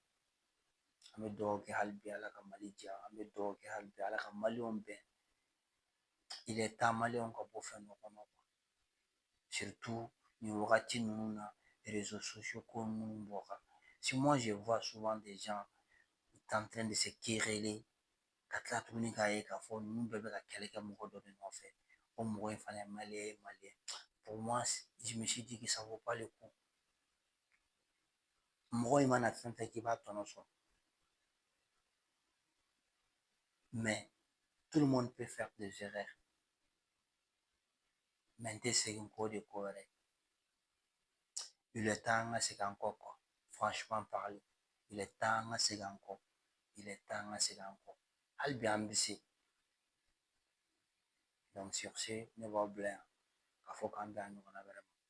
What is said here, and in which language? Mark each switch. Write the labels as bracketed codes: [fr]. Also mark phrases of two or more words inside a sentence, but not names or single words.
[bm] An bɛ dugawu kɛ hali bi Ala ka Mali diya, an bɛ dugawu kɛ hali bi Ala ka maliyɛnw bɛn. [fr] Il est temps [bm] maliyɛnw ka bɔ fɛn dɔ kɔnɔ quoi. Surtout nin wagati ninnu na [fr] réseaux sociaux [bm] ko minnu bɔ kan. [fr] Si moi je vois souvent des gens en train de se quereller, [bm] ka tila tuguni k'a ye k'a fɔ ninnu bɛɛ bɛ ka kɛlɛ kɛ mɔgɔ dɔ de nɔfɛ, o mɔgɔ in fana ye maliyɛn ye maliyɛn. [fr] Pour moi, je me suis dit que ça vaut pas le coup. [bm] Mɔgɔ in mana fɛn fɛn k'i b'a tɔnɔ sɔrɔ. [fr] Mais tout le monde peut faire des erreurs. [bm] Mais n tɛ segin k'o de ko wɛrɛ ye. [fr] Il est temps [bm] an ka segin an kɔ quoi. [fr] Franchement parler. Il est temps [bm] an ka segin an kɔ. [fr] Il est temps [bm] an ka segin an kɔ. Hali bi an bɛ se. [fr] Donc sur ce, [bm] ne b'aw bila yan k'a fɔ k'an bɛn a ɲɔgɔnna wɛrɛ ma.